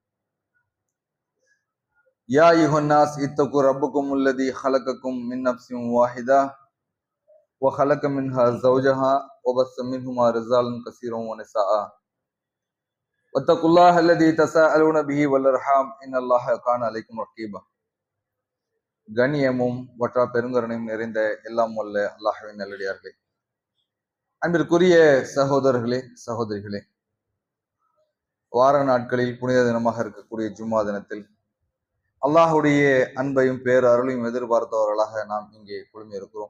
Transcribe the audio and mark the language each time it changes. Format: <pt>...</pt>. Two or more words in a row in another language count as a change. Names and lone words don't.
<ar>يا أيها الناس اتقوا ربكم الذي خلقكم من نفس واحدة وخلق منها زوجها وبث منهما رجالا كثيرا ونساء واتقوا الله الذي تساءلون به والأرحام إن الله كان عليكم رقيبا</ar> <ta>கண்ணியமும் வற்றா பெருங்கருணையும் நிறைந்த எல்லாம் வல்ல அல்லாஹ்வின் நல்லடியார்களே, அன்பிற்குரிய சகோதரர்களே சகோதரிகளே, வார நாட்களில் புனித தினமாக இருக்கக்கூடிய ஜும்மா தினத்தில் அல்லாஹுடைய அன்பையும் பேரருளையும் எதிர்பார்த்தவர்களாக நாம் இங்கே குழுமி இருக்கிறோம்.</ta>